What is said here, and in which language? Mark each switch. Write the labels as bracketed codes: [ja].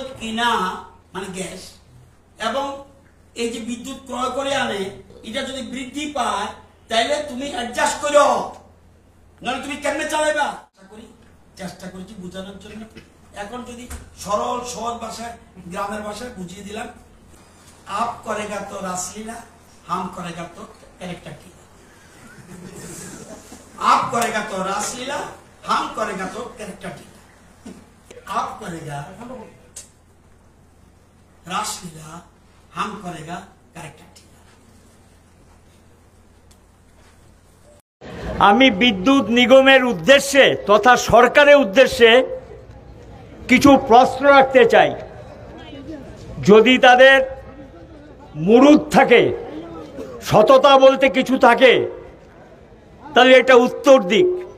[bn] কিনা মানে গ্যাস এবং এই যে বিদ্যুৎ ক্রয় করে আনে এটা যদি বৃদ্ধি পায় তাহলে তুমি অ্যাডজাস্ট করো, নাহলে তুমি কেমনে চালাইবা। চেষ্টা করেছি বোঝানোর জন্য। এখন যদি সরল সহজ ভাষায় গ্রামের ভাষায় বুঝিয়ে দিলাম, [hi] আপ করেগা তো রাসলীলা, হাম করেগা তো ক্যারেক্টার কি। आप करेगा तो रासलीला, हम करेगा तो कैरेक्टर टीला। आप करेगा रासलीला, हम करेगा कैरेक्टर टीला। [bn] আমি বিদ্যুৎ নিগমের উদ্দেশ্যে তথা সরকারের উদ্দেশ্যে কিছু প্রশ্ন রাখতে চাই। যদি তাদের মুরুদ থাকে, সততা বলতে কিছু থাকে, তাহলে এটা উত্তর দিক।